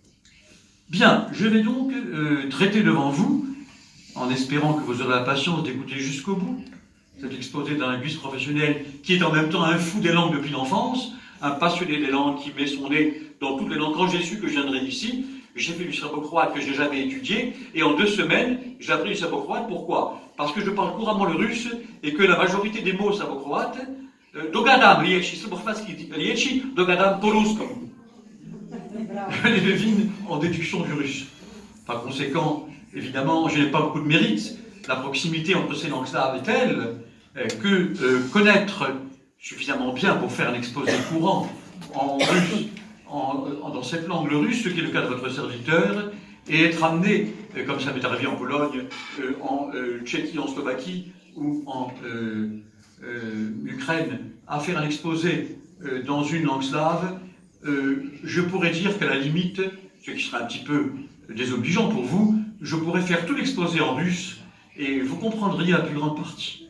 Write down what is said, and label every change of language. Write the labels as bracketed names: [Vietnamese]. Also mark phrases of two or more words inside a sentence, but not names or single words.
[French] Bien, je vais donc traiter devant vous, en espérant que vous aurez la patience d'écouter jusqu'au bout, cet exposé d'un linguiste professionnel qui est en même temps un fou des langues depuis l'enfance, un passionné des langues qui met son nez dans toutes les langues. Quand j'ai su que je viendrais ici, j'ai fait du serbo-croate que je n'ai jamais étudié, et en 2 semaines, j'ai appris du serbo-croate. Pourquoi? Parce que je parle couramment le russe, et que la majorité des mots serbo-croates [Serbian] Dogadam rieči srbochvatský rieči, dogadam po ruskom. [French] Je les devine en déduction du russe. Par conséquent, évidemment, je n'ai pas beaucoup de mérite. La proximité entre ces langues slaves est telle que connaître suffisamment bien pour faire un exposé courant en russe, dans cette langue, le russe, ce qui est le cas de votre serviteur, et être amené, comme ça m'est arrivé en Pologne, en Tchéquie, en Slovaquie ou en Ukraine, à faire un exposé dans une langue slave, je pourrais dire qu'à la limite, ce qui serait un petit peu désobligeant pour vous, je pourrais faire tout l'exposé en russe et vous comprendriez la plus grande partie.